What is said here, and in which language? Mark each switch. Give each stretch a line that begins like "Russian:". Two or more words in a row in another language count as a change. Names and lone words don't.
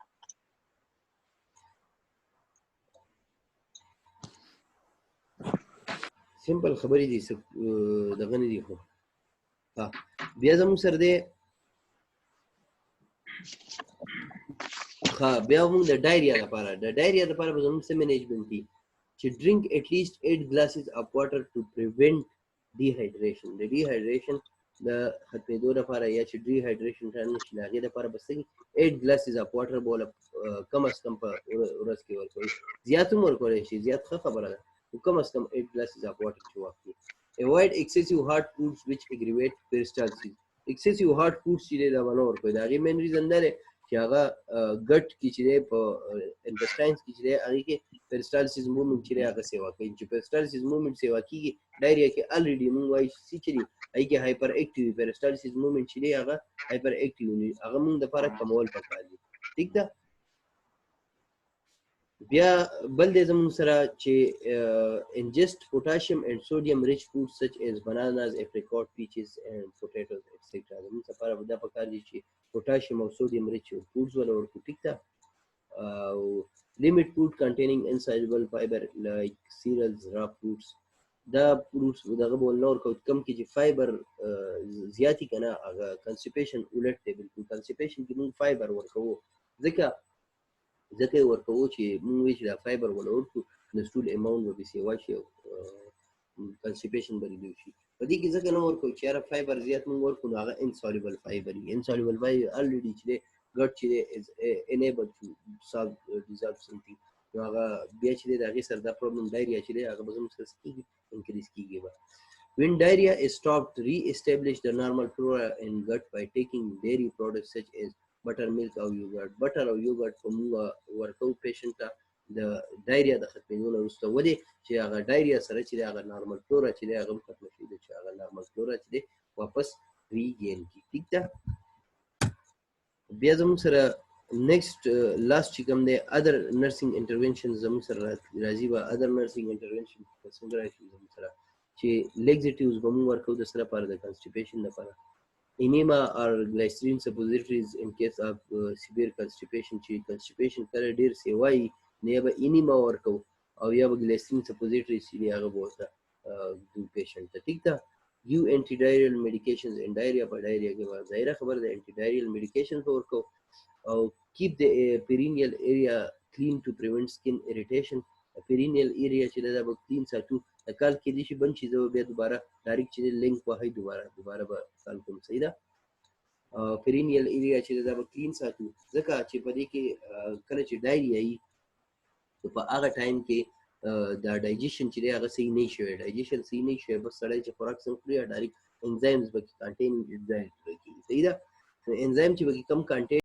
Pashto: سمپل خبرې دي، دغه نه دي. خو بیا زموږ سره دی بیا موږ د ډایریا لپاره به زموږ څه مینجمنټ دي چې
English: drink at least 8 glasses of water to prevent dehydration.
Pashto: د ډیهایډریشن د ختمېدو لپاره یا چې ډیهایډریشن نه شي، د هغې لپاره به څه 8
English: glasses of water
Pashto: به له
Urdu: کم از کم
Pashto: په ورځ کې ورکوي. زیات هم ورکولی شي، زیات ښه خبره ده،
Urdu: کم از کم
Pashto: 8
English: glasses of water
Pashto: چې واخلي.
English: Avoid excessive hot foods which aggravate peristalsis. Excessive hot foods
Pashto: چې دی دا به نه ورکوي. د هغې
English: main reason
Pashto: دا دی چې هغه ګټ کې چې دی په انټسټاینز کې چې دی هغې کې
English: peristalsis movement
Pashto: چې دی هغه سیوا کوي. چې
English: peristalsis movement
Pashto: سیوا کېږي ډایریا کې الریډي موږ وایي چې دی هغې کې
English: hyper active
Pashto: وي.
English: peristalsis movement
Pashto: چې دی هغه
English: hyper active
Pashto: وي، هغه موږ دپاره کمول پکار دي.
English: ټیک ده. بیا بل دی زموږ سره چې ingest potassium and sodium rich foods such as bananas, apricot, peaches and potatoes etc.
Pashto: زموږ لپاره دا پکار دي چې potassium او
English: sodium rich foods
Pashto: ولا ورکو. ټیک ده.
English: limit food containing insoluble fiber like cereals, raw fruits.
Pashto: دا فروټس دغه به ونه ورکوو کوم کې چې فایبر زیاتي که نه، هغه کنسټیپیشن الټ دی. بالکل کنسټیپیشن کې موږ فایبر ورکوو، ځکه یې ورکوو چې موږ وایو چې دا فایبر وله ورکړو، د
English: stool amount
Pashto: به سیوا شي او کنسټیپیشن به ریډیوس شي. په دې کې ځکه نه ورکوو چې یاره فایبر زیات موږ ورکړو نو هغه
English: insoluble fiber
Pashto: وي.
English: insoluble fiber
Pashto: الریډي چې دی ګټ چې دی
English: is unable to dissolve something,
Pashto: نو هغه بیا چې دی د هغې سره دا پرابلم ډایریا چې دی هغه به زموږ سره څه کېږي؟ انکریز کېږي به.
English: When diarrhea is stopped, re-establish the normal flora in gut by taking dairy products such as butter, milk او یوګرټ.
Pashto: بټر او یوګرټ په موږ ورکوو پیشنټ ته د ډایریا د ختمېدو نه وروسته، ولې چې هغه ډایریا سره چې دی هغه
English: normal flora
Pashto: چې دی هغه هم ختمه شي، چې هغه
English: normal flora
Pashto: چې دی واپس ریګین کړي. ټیک ده. بیا زموږ سره نیکسټ لاست چې کوم دی
English: other nursing intervention
Pashto: زموږ سره راځي. به
English: other nursing intervention
Pashto: څنګه راشي زموږ سره چې لیګزیټیوز به موږ ورکوو د څه لپاره؟ د کنسټیپیشن لپاره.
English: enema or glycerin suppositories in case of severe constipation.
Pashto: چې constipation کله ډیر سیوایي نو یا به enema ورکوو او یا به
English: glycerin suppositories
Pashto: چې دی هغه به ورته دو پیشنټ ته ټیک ده یو
English: anti diarrheal medications in diarrhea
Pashto: په ډایریا کې ظاهره خبر ده
English: anti diarrheal medications
Pashto: ورکو او
English: keep the perineal area clean to prevent skin irritation perineal area
Pashto: چې دا به clean ساتو کال کې دي چې بند شي زه بیا دوباره ډایرکټ چې لینک وهي دوباره به کال کوم صحیح ده
English: perineal area
Pashto: چې دا به clean ساتو ځکه چې په دې کې کله چې ډایریا وي په هغه ټایم کې دا ډایجیشن چې دی هغه صحیح نه شوی ډایجیشن صحیح نه شوی بس سړی چې خوراک څنګه خوري
English: direct enzymes
Pashto: به کنټین انزایم صحیح ده انزایم چې به کم کنټین